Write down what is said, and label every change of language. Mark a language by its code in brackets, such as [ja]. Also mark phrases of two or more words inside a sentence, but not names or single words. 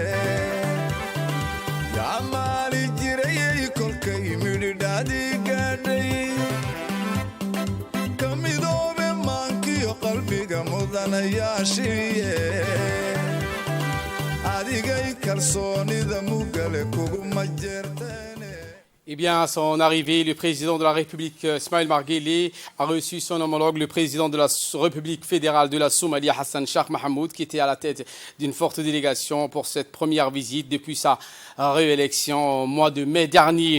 [so] yaa maali jirayay kolkay midhidhaadii gaadhay ka midoobe maankiyo qalbiga mudanayaashiiye adigay kalsoonida mugale kuguma jeerteene. [fr] Eh bien, à son arrivée, le président de la République, Ismaël Marguelé, a reçu son homologue, le président de la République fédérale de la Somalie, Hassan Sheikh Mohamud, qui était à la tête d'une forte délégation pour cette première visite depuis sa réélection au mois de mai dernier.